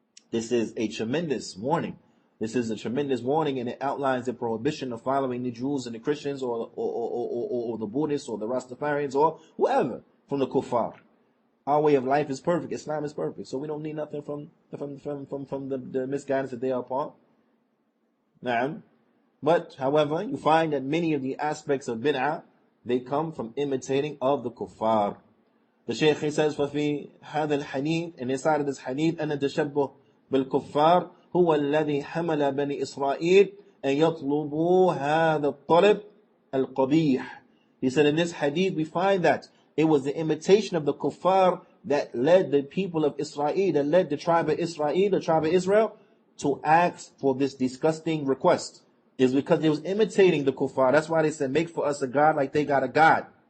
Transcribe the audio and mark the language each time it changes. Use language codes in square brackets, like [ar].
[en] This is a tremendous warning. This is a tremendous warning, and it outlines the prohibition of following the Jews and the Christians or the Buddhists or the Rastafarians or whoever from the kuffar. Our way of life is perfect. Islam is perfect. So we don't need nothing from the misguidance that they are upon. Naam. But, however, you find that many of the aspects of bid'ah, they come from imitating of the kuffar. The Shaykh, he says, [ar] فَفِي هَذَا الْحَدِيث, [en] and inside of this hadith, [ar] أَنَّ التَّشَبُّهُ بِالْكُفَّارِ هُوَ الَّذِي حَمَلَ بَنِي إِسْرَائِيلِ أَن يَطْلُبُوا هَذَا الطَّلَبِ الْقَبِيحِ. [en] He said in this hadith we find that it was the imitation of the kuffar that led the people of Israel, that led the tribe of Israel, to ask for this disgusting request. Is because they was imitating the kuffar. That's why they said, make for us a God like they got a God.